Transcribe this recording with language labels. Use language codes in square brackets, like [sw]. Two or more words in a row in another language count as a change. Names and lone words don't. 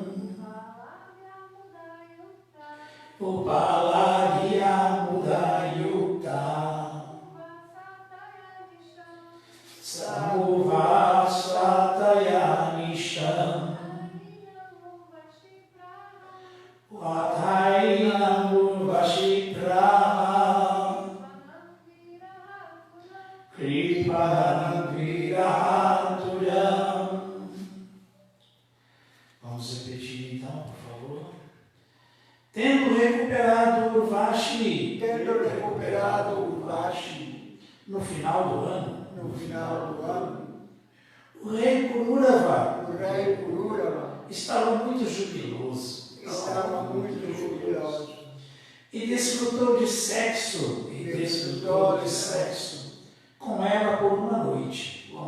[sa] उपलभ्य मुदायुक्त, समुवासतया निशाम्, अथैनम् उर्वशी प्राह, कृपणम् विरहातुरम्. [pt] Vamos repetir então, por favor. Tendo recuperado Urvashi, no final do ano, o rei Pururava estava muito jubiloso, e desfrutou de sexo, com ela por uma noite.